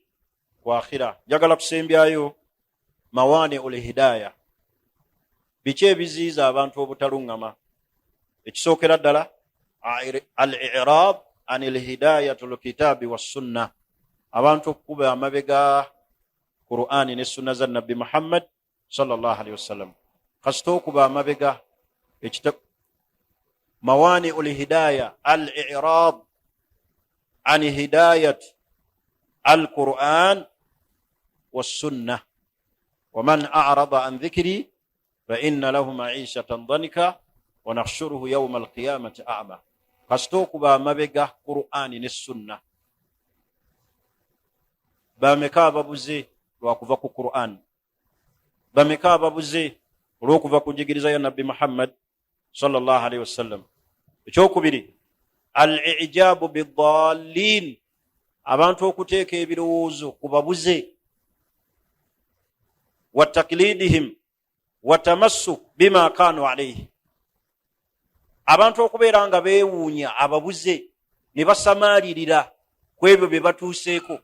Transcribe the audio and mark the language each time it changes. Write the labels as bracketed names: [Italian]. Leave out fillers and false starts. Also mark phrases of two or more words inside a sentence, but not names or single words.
[Ganda] Ku akhira. Njagala kusembyayo [Arabic] موانع الهداية. [Ganda] Biki ebiziyiza abantu obutaluŋŋama? Ekisookera ddala, [Arabic] الإعراض عن هداية الكتاب والسنة. [Ganda] Abantu okukuba amabega Qur'ani ne sunna za Nabbi Muhammad [Arabic] صلى الله عليه وسلم. [Ganda] Kasita okuba amabega [Arabic] موانع الهداية, الإعراض عن هداية القرآن والسنة. ومن أعرض عن ذكري فإن له معيشة ضنكا ونحشره يوم القيامة أعمى. [Ganda] Kasita okuba amabega Qur'ani ne sunna. Bameka ababuze lwakuva ku Qur'an? Bameka ababuze olw'okuva ku njigiriza ya Nabbi Muhammad [Arabic] صلى الله عليه وسلم? [Ganda] Ekyokubiri, [Arabic] الإعجاب بالضالين, [Ganda] abantu okuteeka ebirowoozo ku babuze, [Arabic] وتقليدهم والتمسك بما كانوا عليه. [Ganda] Abantu okubeera nga beewuunya ababuze ne basamaalirira ku ebyo bye batuuseeko.